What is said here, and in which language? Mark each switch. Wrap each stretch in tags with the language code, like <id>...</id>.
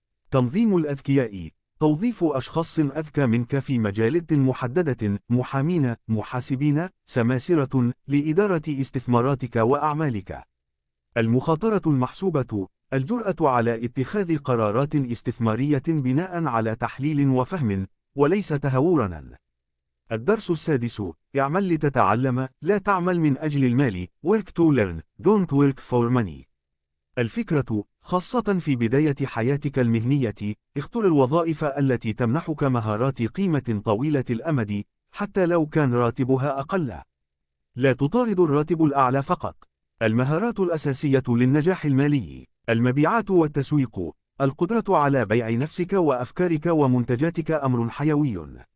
<ar>تنظيم الأذكياء، توظيف أشخاص أذكى منك في مجالات محددة، محامين، محاسبين، سماسرة، لإدارة استثماراتك وأعمالك. المخاطرة المحسوبة، الجرأة على اتخاذ قرارات استثمارية بناء على تحليل وفهم، وليس تهورا. الدرس السادس: اعمل لتتعلم، لا تعمل من أجل المال.</ar> <en>Work to learn, don't work for money.</en> <ar>الفكرة: خاصة في بداية حياتك المهنية، اختر الوظائف التي تمنحك مهارات قيمة طويلة الأمد، حتى لو كان راتبها أقل. لا تطارد الراتب الأعلى فقط. المهارات الأساسية للنجاح المالي: المبيعات والتسويق، القدرة على بيع نفسك وأفكارك ومنتجاتك أمر حيوي.</ar>